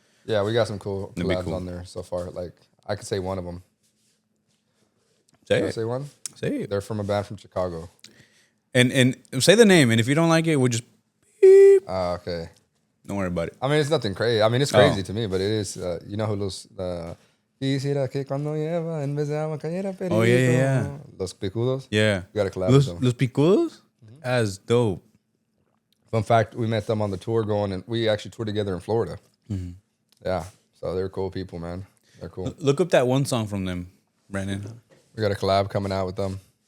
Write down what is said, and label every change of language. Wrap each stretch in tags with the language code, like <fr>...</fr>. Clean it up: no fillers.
<en>yeah, we got some cool collabs on there so far. I could say one of them. Say one? Say it. They're from a band from Chicago. And say the name, and if you don't like it, we'll just beep. Okay. Don't worry about it. I mean, it's nothing crazy. I mean, it's crazy to me, but it is. You know who Los...</en> <es>Quisiera que cuando lleva en vez de agua cayera perito.</es> <en>Oh, yeah. Los Picudos? Yeah. We got a collab with them. Los Picudos? That's dope. Fun fact, we met them on the tour and we actually toured together in Florida. Mm-hmm. Yeah. So they're cool people, man. They're cool. Look up that one song from them, Brandon. We got a collab coming out with them.</en>